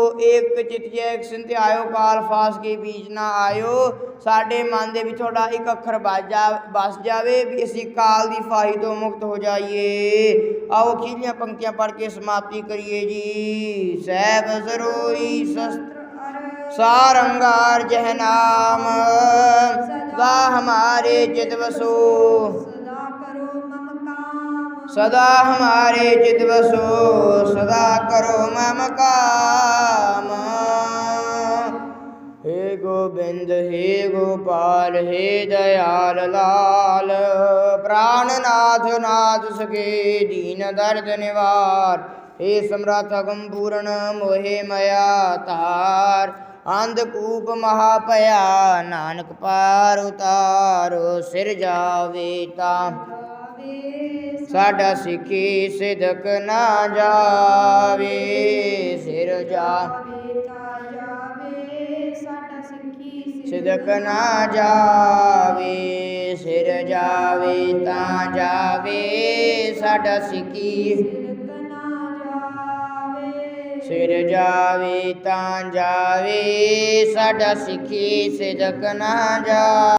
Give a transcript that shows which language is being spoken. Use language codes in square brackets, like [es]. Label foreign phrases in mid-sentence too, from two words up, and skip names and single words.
[pa] ਏਕ ਚਿਤ ਜੈ ਇੱਕ ਸਿੰਧ ਆਇਓ, ਕਾਲ ਫਾਸ ਕੇ ਬੀਚ ਨਾ ਆਇਓ। ਸਾਡੇ ਮਨ ਦੇ ਵਿੱਚ ਤੁਹਾਡਾ ਇੱਕ ਅੱਖਰ ਵਸ ਜਾਵੇ, ਵੀ ਅਸੀਂ ਕਾਲ ਦੀ ਫਾਹੀ ਤੋਂ ਮੁਕਤ ਹੋ ਜਾਈਏ। ਆਓ ਅਖੀਰਲੀਆਂ ਪੰਕਤੀਆਂ ਪੜ੍ਹ ਕੇ ਸਮਾਪਤੀ ਕਰੀਏ ਜੀ। ਸਹਿਬ ਸਰੋਈ ਸ਼ਸਤਰ ਸਾਰੰਗਾਰ ਜਹ ਨਾਮ, ਸਦਾ ਹਮਾਰੇ ਚਿਤ ਬਸੋ, ਸਦਾ ਕਰੋ ਮਮ ਕਾਮ, ਸਦਾ ਹਮਾਰੇ ਚਿਤ ਬਸੋ, ਸਦਾ ਕਰੋ ਮਮ ਕਾਮ। ਹੇ ਗੋਵਿੰਦ ਹੇ ਗੋਪਾਲ ਹੇ ਦਇਆਲ ਲਾਲ, ਪ੍ਰਾਣਨਾਥ ਨਾਥ ਸਕੇ ਦੀਨ ਦਰਦ ਨਿਵਾਰ। ਹੇ ਸਮਰਥ ਅਗਮ ਪੂਰਨ ਮੋਹੇ ਮਇਆ ਤਾਰ, ਅੰਧਕੂਪ ਮਹਾਪਇਆ ਨਾਨਕ ਪਾਰ ਉਤਾਰੋ। ਸਿਰ ਜਾਵੇ ਤਾ ਸਾਡਾ ਸਿਖੀ ਸਿਦਕ ਨਾ ਜਾਵੇ, ਸਿਰ ਜਾਵੇ ਸਿਦਕ ਨਾ ਜਾਵੇ, ਸਿਰ ਜਾਵੇ ਤਾ ਜਾਵੇ ਸਾਡਾ ਸਿਖੀ, ਸਿਰ ਜਾਵੇ ਤਾਂ ਜਾਵੇ ਸਾਡਾ ਸਿਖੀ ਸਿਦਕ ਨਾ ਜਾਵੇ।